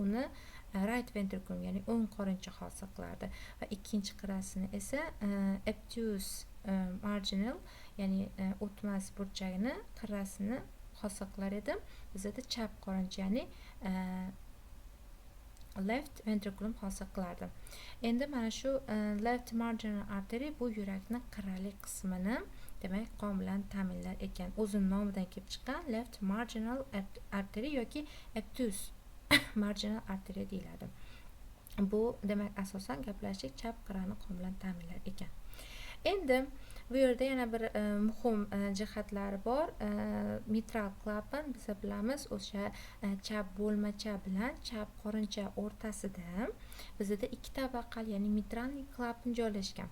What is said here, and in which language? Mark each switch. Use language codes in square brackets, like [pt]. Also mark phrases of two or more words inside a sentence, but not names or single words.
[uz] Uni [en] right ventricle, [uz] ya'ni o'ng qorincha hosil qilardi va ikkinchi qirrasini esa [en] obtuse marginal, [uz] ya'ni o'tmas burchagini qirrasini hosil qilar edi. Bizda chap qorincha, ya'ni [en] left ventricle [uz] hosil qilardi. Endi mana shu [en] left marginal artery [uz] bu yurakni qirrali qismini demak qon bilan ta'minlar ekan. O'zini nomidan kelib chiqqan [en] left marginal artery [uz] yoki [en] obtuse marginal artery [uz] deyiladi. Bu demak asosan gaplashdik chap qirrani qon bilan ta'minlar ekan. Endi bu yerda yana bir muhim jihatlari bor. Mitral klapan, biz bilamiz, o'sha chap bo'lmacha bilan chap qorincha o'rtasida bizda ikki tabaqali, ya'ni mitralniy klapan joylashgan.